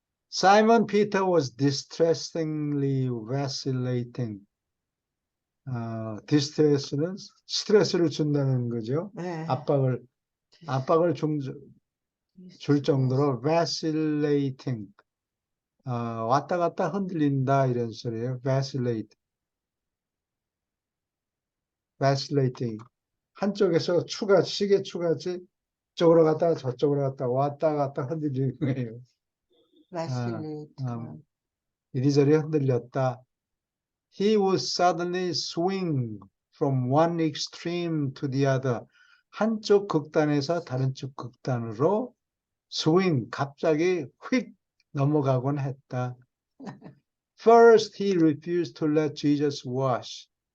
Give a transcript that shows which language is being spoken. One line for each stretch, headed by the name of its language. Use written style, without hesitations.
English: Simon Peter was distressingly vacillating.
Korean: 디스트레스는 스트레스를 준다는 거죠. 네. 압박을 줄 정도로 vacillating. 왔다 갔다 흔들린다 이런 소리예요. vacillating. 한쪽에서 시계 추같이 이쪽으로 갔다가 저쪽으로 갔다 왔다 갔다 흔들리는 거예요. 아, 바실레이트. 이리저리 흔들렸다.
English: He would suddenly swing from one extreme to the other.
Korean: 한쪽 극단에서 다른 쪽 극단으로 swing, 갑자기 휙 넘어가곤 했다.
English: First, he refused to let Jesus wash.